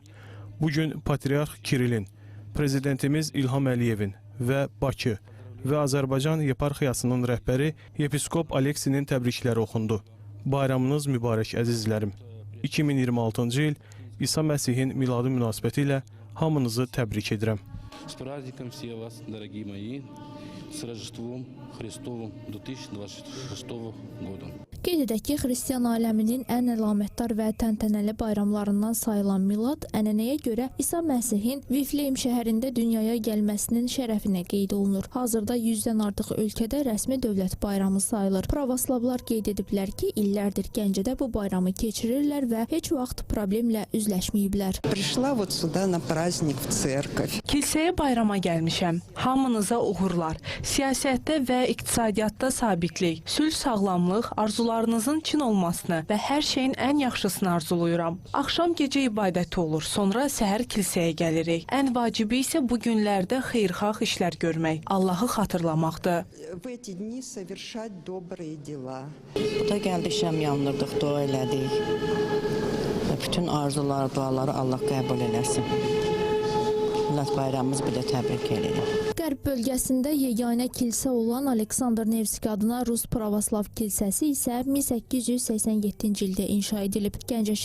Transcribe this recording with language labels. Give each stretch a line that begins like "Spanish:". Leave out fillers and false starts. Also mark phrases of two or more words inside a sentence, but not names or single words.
Azerbaijani: Bugün Patriarx Kirillin, Prezidentimiz İlham Əliyevin və Bakı və Azərbaycan yeparxiyasının rəhbəri Yepiskop Aleksinin təbrikləri oxundu. Bayramınız mübarək əzizlərim. 2026-cı il İsa Məsihin miladı münasibəti ilə hamınızı təbrik edirəm.
Russian: С праздником все вас, дорогие мои, с Рождеством Христовым 2026 года.
Azerbaijani: Qeyd edək ki, xristian aləminin ən əlamətdar və təntənəli bayramlarından sayılan Milad ənənəyə görə İsa Məsihin Vifleym şəhərində dünyaya gəlməsinin şərəfinə qeyd olunur. Hazırda 100-dən artıq ölkədə rəsmi dövlət bayramı sayılır. Pravoslavlar qeyd ediblər ki, illərdir Gəncədə bu bayramı keçirirlər və heç vaxt problemlə üzləşməyiblər.
Russian: Пришла вот сюда на праздник в церковь.
Azerbaijani: Kilsəyə bayrama gəlmişəm. Hamınıza uğurlar. Siyasətdə və iqtisadiyyatda sabitlik, sülh, sağlamlıq, arzularınızın çin olmasını və hər şeyin ən yaxşısını arzulayıram. Axşam gecə ibadəti olur, sonra səhər kilsəyə gəlirik. Ən vacibi isə bu günlərdə xeyirxah işlər görmək, Allahı xatırlamaqdır.
Russian: В эти дни совершать добрые дела.
Azerbaijani: Burada gəlmişəm, yandırdıq, dua elədik. Bütün arzular, duaları Allah qəbul eləsin. Milad bayramımız bir də təbrik edirik. Qərb bölgəsində yeganə kilsə olan Aleksandr Nevski adına Rus Pravoslav kilsəsi isə 1887-ci ildə inşa edilib.